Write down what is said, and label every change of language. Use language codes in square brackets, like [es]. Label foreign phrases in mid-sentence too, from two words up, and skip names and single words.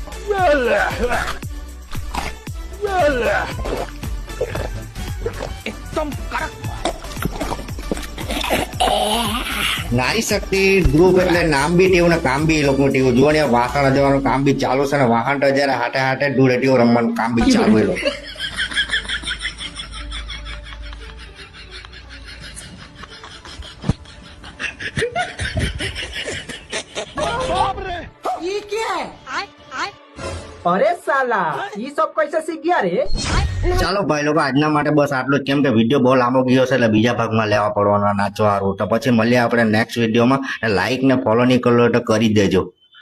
[gu] એકદમ કડક. નારી શક્તિ ગ્રુપ એટલે નામ બી ટેવું ને કામ બી એ લોકો ટેવું. જુઓ ને વાસણ જવાનું કામ બી ચાલુ છે ને વાહન તો જયારે હાથે હાથે ધૂળેટીઓ રમવાનું કામ બી ચાલુ એ લોકો. [hi] अरे साला ये सब कैसे सीख गया रे? [gu] ચાલો ભાઈ લોકો આજના માટે બસ આટલું જ, કેમ કે વિડીયો બહુ લાંબો ગયો છે એટલે બીજા ભાગમાં લેવા પડવાનો નાચવા હારું. તો પછી મળીએ આપણે નેક્સ્ટ વિડીયોમાં. લાઈક ને ફોલો નહીં કરો તો કરી દેજો.